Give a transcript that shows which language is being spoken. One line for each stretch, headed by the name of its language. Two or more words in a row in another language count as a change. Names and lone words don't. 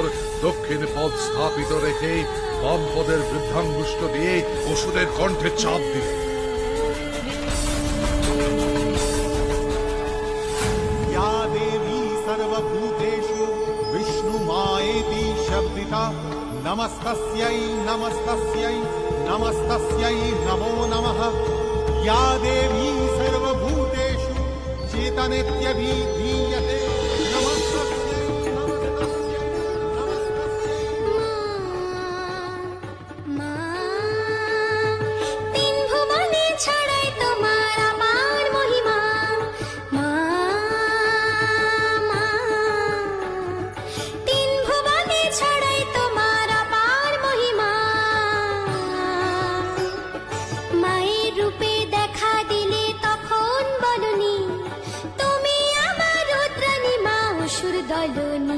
Bangla: দক্ষিণ পদ স্থাপিত রেখে বাম পদের বৃদ্ধাঙ্গুষ্ঠ দিয়ে অসুরের কণ্ঠে চাপ দিলেন।
Sanskrit: या देवी सर्वभूतेषु विष्णुमायेति शब्दिता नमस्तस्यै नमस्तस्यै नमस्तस्यै नमो नमः। या देवी सर्वभूतेषु चेतनेत्यभिधीयते नमस्तस्यै नमस्तस्यै नमस्तस्यै।
Bangla: তিন ভুবনে ছড়াই তোমার আমার মহিমা, মা মা। তিন ভুবনে ছড়াই তোমার আমার মহিমা, মায়ের রূপে দেখা দিলে তখন বলনি তুমি আমার রুদ্রাণী মা অসুর দলনী।